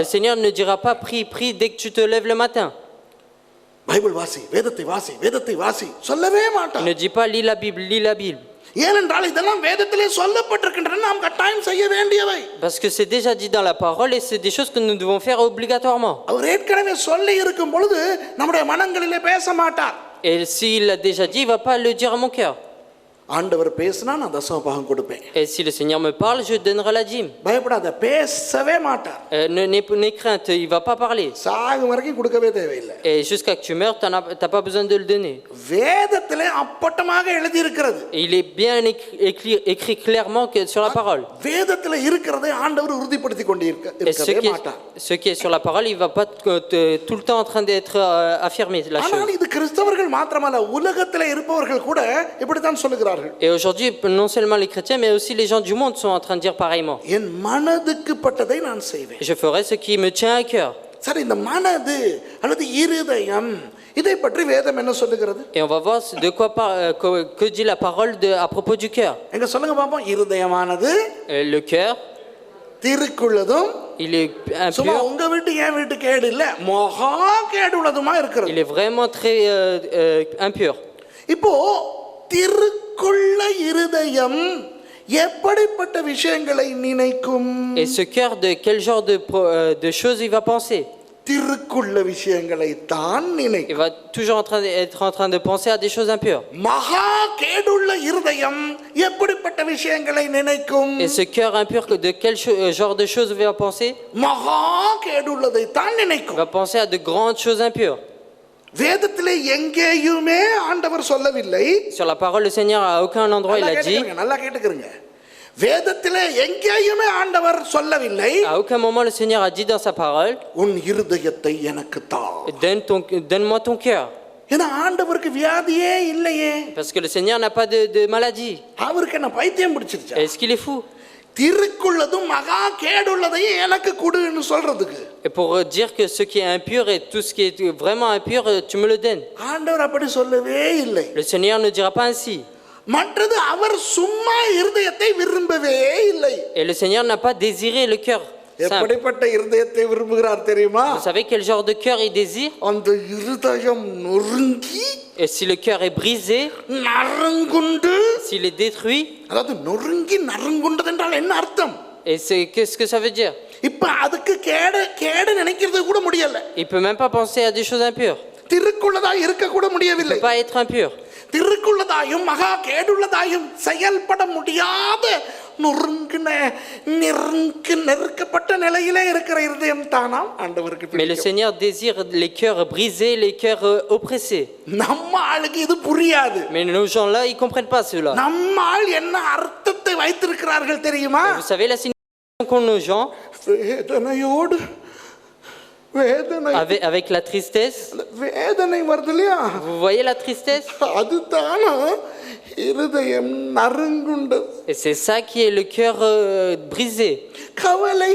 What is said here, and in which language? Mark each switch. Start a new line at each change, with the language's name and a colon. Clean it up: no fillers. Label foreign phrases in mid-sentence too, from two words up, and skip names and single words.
French: Le Seigneur ne dira pas prie prie dès que tu te lèves le matin.
Tamil: பைபிள் வாசி, வேதத்தை வாசி, வேதத்தை வாசி சொல்லவே மாட்டார்.
French: Il ne dit pas lis la Bible, lis la Bible.
Tamil: ஏனென்றால் இதெல்லாம் வேதத்திலே சொல்லப்பட்டிருக்கின்றன, நாம் கட்டாயம் செய்ய வேண்டியவை.
French: Parce que c'est déjà dit dans la parole et c'est des choses que nous devons faire obligatoirement.
Tamil: அவர் ஏற்கனவே சொல்லி இருக்கும் பொழுது நம்முடைய மனங்களிலே பேச மாட்டார்.
French: Et s'il l'a déjà dit, il va pas le dire à mon cœur.
Tamil: ஆண்டவர் பேசினா நான் தசம பாகம் கொடுப்பேன்.
French: Et si le Seigneur me parle, je donnerai la dîme.
Tamil: பயப்படாத, பேசவே மாட்டார்.
French: N'aie crainte, il va pas parler.
Tamil: சாகும் வரைக்கும் கொடுக்கவே தேவையில்லை.
French: Et jusqu'à que tu meurs, t'as pas besoin de le donner.
Tamil: வேதத்திலே அப்பட்டமாக எழுதி இருக்கிறது.
French: Il est bien écrit clairement que sur la parole.
Tamil: வேதத்திலே இருக்கிறதை ஆண்டவர் உறுதிப்படுத்தி கொண்டிருக்கவே மாட்டார்.
French: Ce qui est sur la parole, il va pas tout le temps en train d'être affirmé la chose.
Tamil: ஆனால் இது கிறிஸ்தவர்கள் மாத்திரமல்ல, உலகத்திலே இருப்பவர்கள் கூட இப்படி தான் சொல்லுகிறார்கள்.
French: Et aujourd'hui, non seulement les chrétiens, mais aussi les gens du monde sont en train de dire pareillement.
Tamil: என் மனதுக்கு பட்டதை நான் செய்வேன்.
French: Je ferai ce qui me tient à cœur.
Tamil: சரி, இந்த மனது அல்லது இருதயம் இதை பற்றி வேதம் என்ன சொல்லுகிறது?
French: Et on va voir de quoi que dit la parole à propos du cœur.
Tamil: எங்க சொல்லுங்க பாப்போம். இருதயமானது
French: Le cœur,
Tamil: திருக்குள்ளதும்,
French: il est
Tamil: சும்மா
French: impur.
Tamil: உங்க வீட்டு என் வீட்டு கேடு இல்ல, மகா கேடு உள்ளதுமா இருக்கிறது.
French: Il est vraiment très impur.
Tamil: இப்போ திருக்குள்ள இருதயம் எப்படிப்பட்ட விஷயங்களை நினைக்கும்?
French: Et ce cœur, de quel genre de choses il va penser?
Tamil: திருக்குள்ள விஷயங்களை தான் நினைக்கும்.
French: Il va toujours être en train de penser à des choses impures.
Tamil: மகா கேடுள்ள இருதயம் எப்படிப்பட்ட விஷயங்களை நினைக்கும்?
French: Et ce cœur impur, de quel genre de choses il va penser?
Tamil: மகா கேடுள்ளதை தான்
French: Il
Tamil: நினைக்கும்.
French: va penser à de grandes choses impures.
Tamil: வேதத்திலே எங்கேயுமே ஆண்டவர் சொல்லவில்லை.
French: Sur la parole, le Seigneur à aucun endroit il a dit.
Tamil: நல்லா கேட்டுக்கிறீங்க. வேதத்திலே எங்கேயுமே ஆண்டவர் சொல்லவில்லை.
French: À aucun moment le Seigneur a dit dans sa parole.
Tamil: உன் இருதயத்தை எனக்கு தா.
French: Donne-moi ton cœur.
Tamil: ஏன்னா ஆண்டவருக்கு வியாதியே இல்லையே.
French: Parce que le Seigneur n'a pas de maladie.
Tamil: அவருக்கு என்ன பைத்தியம் பிடிச்சிருச்சா?
French: Est-ce qu'il est fou?
Tamil: திருக்குள்ளதும் மகா கேடுள்ளதையும் எனக்கு கொடுன்னு சொல்றதுக்கு.
French: Et pour dire que ce qui est impur et tout ce qui est vraiment impur, tu me le donnes.
Tamil: ஆண்டவர் அப்படி சொல்லவே இல்லை.
French: Le Seigneur ne dira pas ainsi.
Tamil: மற்றது அவர் சும்மா இருதயத்தை விரும்பவே இல்லை.
French: Et le Seigneur n'a pas désiré le cœur simple.
Tamil: எப்படிப்பட்ட இருதயத்தை விரும்புகிறார் தெரியுமா?
French: Vous savez quel genre de cœur il désire?
Tamil: அந்த இருதயம் நொறுங்கி
French: Et si le cœur est brisé,
Tamil: நறுங்குண்டு,
French: s'il est détruit,
Tamil: அதாவது நொறுங்கி நறுங்குண்டது என்றால் என்ன அர்த்தம்?
French: et qu'est-ce que ça veut dire?
Tamil: இப்ப அதுக்கு கேடு நினைக்கிறது கூட முடியல.
French: Il peut même pas penser à des choses impures.
Tamil: திருக்குள்ளதாய் இருக்க கூட
French: Il
Tamil: முடியவில்லை.
French: peut pas être impur.
Tamil: திருக்குள்ளதாயும் மகா கேடுள்ளதாயும் செயல்பட முடியாத நெருக்கப்பட்ட நிலையிலே இருக்கிற இருதயம் தானாம் ஆண்டவருக்கு
French: Mais le
Tamil: பிடிக்கும்.
French: Seigneur désire les cœurs brisés, les cœurs oppressés.
Tamil: நம்ம ஆளுக்கு இது புரியாது.
French: Mais nos gens-là, ils comprennent pas cela.
Tamil: நம்ம ஆள் என்ன அர்த்தத்தை வைத்திருக்கிறார்கள் தெரியுமா?
French: Vous savez la signification qu'ont nos gens
Tamil: வேதனையோடு வேதனை
French: avec la tristesse?
Tamil: வேதனை வருது இல்லையா?
French: Vous voyez la tristesse?
Tamil: அதுதானா இருதயம் நறுங்குண்டது.
French: Et c'est ça qui est le cœur brisé.
Tamil: கவலை,